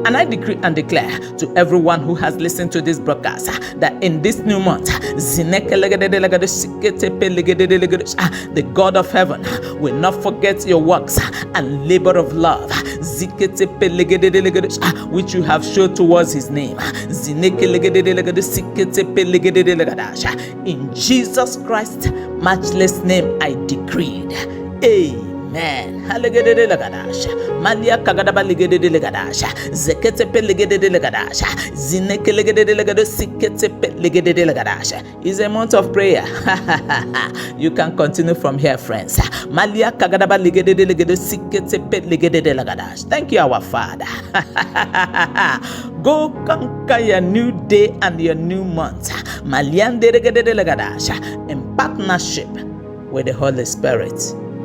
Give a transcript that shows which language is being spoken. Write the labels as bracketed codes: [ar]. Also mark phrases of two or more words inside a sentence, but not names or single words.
[en] And I decree and declare to everyone who has listened to this broadcast that in this new month, the God of heaven will not forget your works and labor of love which you have shown towards his name. In Jesus Christ's matchless name I decreed. Amen. Malia Kagadaba Ligede Legadasha, Zeketepe Ligede Legadasha, Zineke Legede Legado, Siketepe Ligede Legadasha. Is a month of prayer. You can continue from here, friends. Malia Kagadaba Ligede Legado, Siketepe Ligede Legadash. Thank you, our Father. Go conquer your new day and your new month. Malian de Legadasha in partnership with the Holy Spirit.